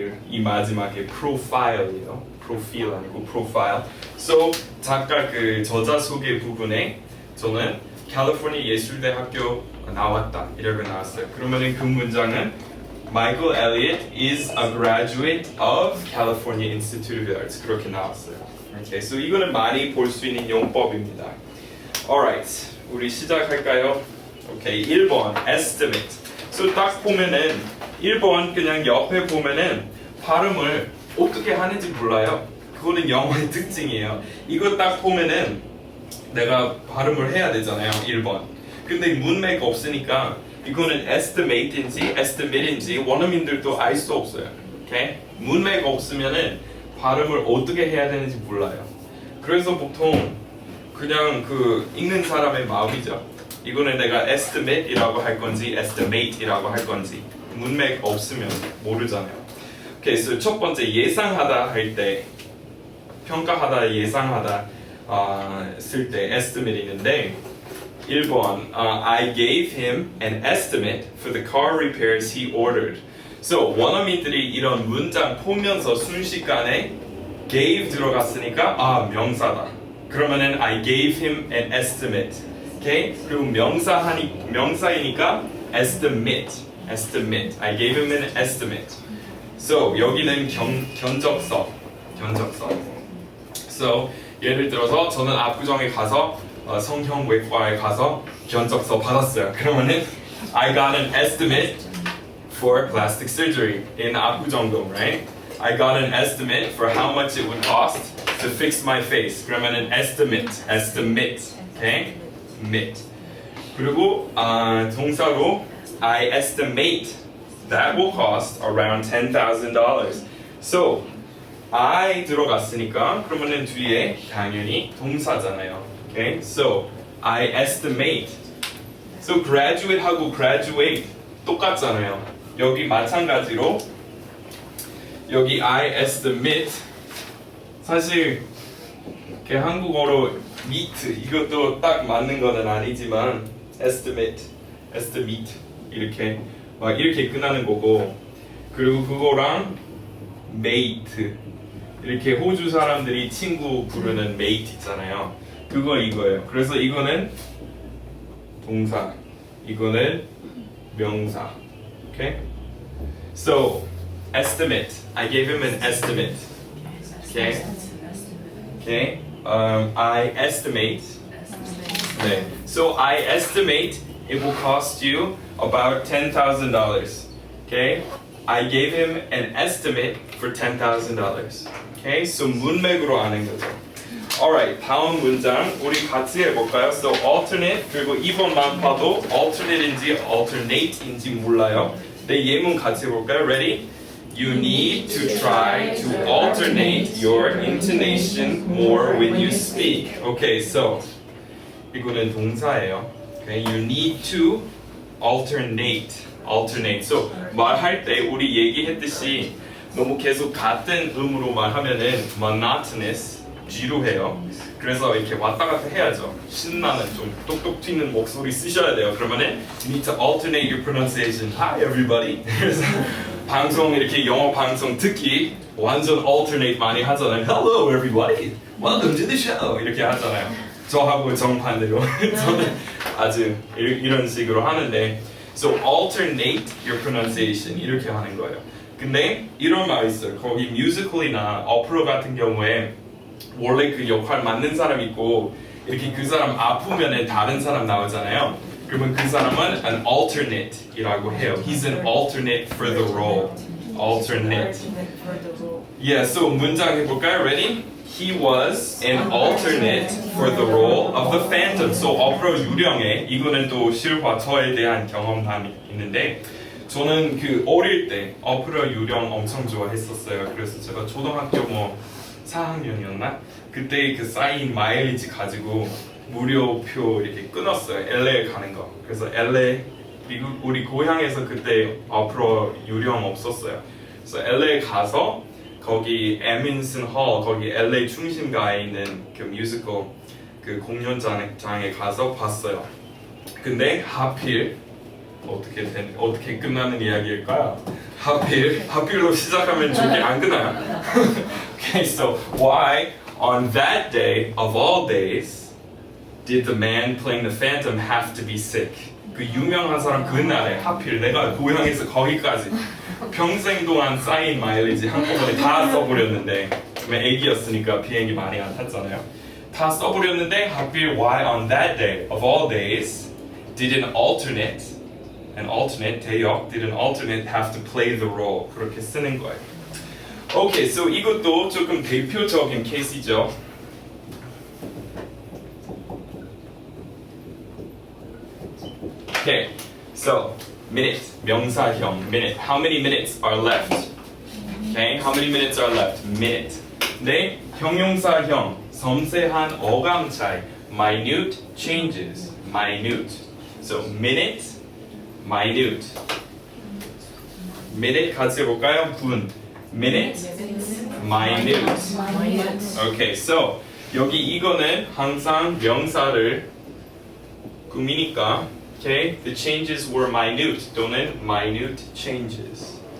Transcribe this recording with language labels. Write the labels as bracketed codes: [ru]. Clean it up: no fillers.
[ko] 이 마지막에 프로파일이에요. 프로필 아니고 프로파일. So 작가 그 저자 소개 부분에 저는 캘리포니아 예술대학교 나왔다 이렇게 나왔어요. 그러면은 그 문장은 [en] Michael Elliott is a graduate of California Institute of the Arts [ko] 그렇게 나왔어요. Okay, so 이거는 많이 볼 수 있는 용법입니다. Alright, 우리 시작할까요? [en] Okay, 1번 estimate. [ko] So 딱 보면은 1번 그냥 옆에 보면은 발음을 어떻게 하는지 몰라요. 그거는 영어의 특징이에요. 이거 딱 보면은 내가 발음을 해야 되잖아요. 1번. 근데 문맥 없으니까 이거는 estimate인지 estimate인지 원어민들도 알 수 없어요. 오케이? 문맥 없으면은 발음을 어떻게 해야 되는지 몰라요. 그래서 보통 그냥 그 읽는 사람의 마음이죠. 이거는 내가 estimate이라고 할 건지 estimate이라고 할 건지 문맥 없으면 모르잖아요. [en] 오케이, so [ko] 첫 번째 예상하다 할 때 평가하다 예상하다 쓸 때 [en] estimate 있는데 1번 I gave him an estimate for the car repairs he ordered. [ko] So 원어민들이 이런 문장 보면서 순식간에 gave 들어갔으니까 명사다. [en] 그러면은 I gave him an estimate. Okay? [ko] 그리고 명사이니까 estimate. [en] I gave him an estimate. So [ko] 여기는 견적서. So 예를 들어서 저는 압구정에 가서 성형외과에 가서 견적서 받았어요. [en] 그러면은 I got an estimate for plastic surgery in 압구정동, right? I got an estimate for how much it would cost to fix my face. 그러면은 estimate, okay? Estimate. 그리고 동사로 I estimate that will cost around $10,000. [ko] So I 들어갔으니까 그러면은 뒤에 당연히 동사잖아요. [en] Okay? So I estimate. [ko] So graduate하고 graduate 똑같잖아요. 여기 마찬가지로 여기 I estimate 사실 한국어로 meet 이것도 딱 맞는 거는 아니지만 estimate 이렇게 이렇게 끝나는 거고 그리고 그거랑 mate 이렇게 호주 사람들이 친구 부르는 mate 있잖아요. 그거 이거예요. 그래서 이거는 동사, 이거는 명사. [en] Okay? So estimate. I gave him an estimate. Okay? Okay? I estimate. 네. So I estimate it will cost you about $10,000. Okay? I gave him an estimate for $10,000. Okay? [ko] So 문맥으로 아는 거죠. Alright, 다음 문장 우리 같이 해볼까요? So alternate 그리고 2번만 봐도 alternate인지 alternate인지 몰라요. 네, 예문 같이 해볼까요? Ready? [en] You need to try to alternate your intonation more when you speak. [ko] Okay, so 이거는 동사예요. [en] Okay, you need to alternate. [ko] So 말할 때 우리 얘기했듯이 너무 계속 같은 음으로 말하면은 monotonous, 지루해요. 그래서 이렇게 왔다 갔다 해야죠. 신나는 좀 똑똑 튀는 목소리 쓰셔야 돼요. [en] 그러면은 you need to alternate your pronunciation. Hi everybody. [ko] 그래서 방송 이렇게 영어 방송 특히 완전 alternate 많이 하잖아요. [en] Hello everybody. Welcome to the show. [ko] 이렇게 하잖아요. 저하고 정반대로 저는 아주 이런 식으로 하는데 [en] so alternate your pronunciation [ko] 이렇게 하는 거예요. 근데 이런 말 있어요. 거기 뮤지컬이나 오페라 같은 경우에 원래 그 역할 맡는 사람 있고 이렇게 그 사람 아프면은 다른 사람 나오잖아요. 그러면 그 사람은 an alternate이라고 해요. [en] He's an alternate for the role. Alternate. Yeah, so 문장 해볼까요? Ready? He was an alternate for the role of the Phantom. [ko] So 오페라 유령에 이거는 또 실화 저에 대한 경험담이 있는데 저는 그 어릴 때 오페라 유령 엄청 좋아했었어요. 그래서 제가 초등학교 4학년이었나? 그때 그 쌓인 마일리지 가지고 무료표 이렇게 끊었어요. LA 가는 거. 그래서 LA 미국 우리 고향에서 그때 오페라 유령 없었어요. 그래서 LA 가서 거기 에민슨 홀 거기 LA 중심가에 있는 그 뮤지컬 그 공연장에 가서 봤어요. 근데 하필 어떻게 끝나는 이야기일까요? 하필로 시작하면 좋게 안 끝나요. [en] Okay, so why on that day of all days did the man playing the Phantom have to be sick? [ko] 그 유명한 사람 그날에 하필 내가 고향에서 거기까지 평생 동안 쌓인 마일리지 한꺼번에 다 써버렸는데 애기였으니까 비행기 많이 안 탔잖아요. [en] 다 써버렸는데 하필 why on that day of all days did an alternate 대역 did an alternate have to play the role [ko] 그렇게 쓰는 거예요. 오케이, so 이것도 조금 대표적인 케이스죠. [en] Okay, so minute 명사형 minute. How many minutes are left? Okay, how many minutes are left? Minute. [ko] 네, 형용사형 섬세한 어감 차이. [en] Minute changes. Minute. So minute, minute. [ko] minute 같이 해볼까요? [en] 분. Minute, minute. Okay, so [ko] 여기 이거는 항상 명사를 꾸미니까 [en] okay, the changes were minute 또는 minute changes.